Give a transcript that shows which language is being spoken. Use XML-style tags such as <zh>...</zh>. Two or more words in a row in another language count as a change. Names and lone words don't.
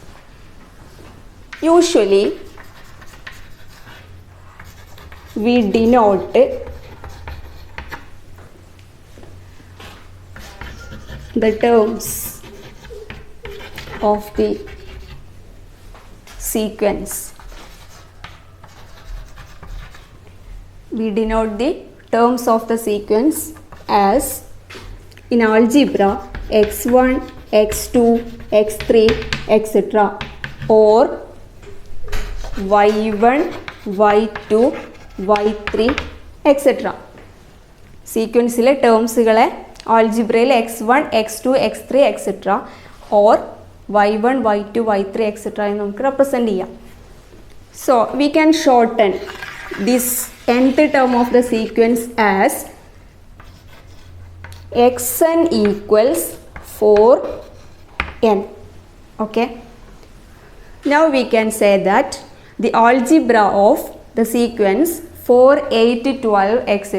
<en>Usually we denote the terms of the sequence. We denote the terms of the sequence as, in algebra, x1, x2, x3, etc. or y1, y2, y3, etc.</en> <ml>സീക്വൻസിലെ ടേംസുകളെ ആൾജിബ്രയിൽ x1, x2, x3, etc.</ml> <en>or y1, y2, y3, etc.</en> <ml>എന്ന് നമുക്ക് റെപ്രസെൻ്റ് ചെയ്യാം.</ml> <en>So we can shorten this nth term of the sequence as xn equals 4n. Okay. Now we can say that the algebra of the sequence 4, 8, 12, etc.</en>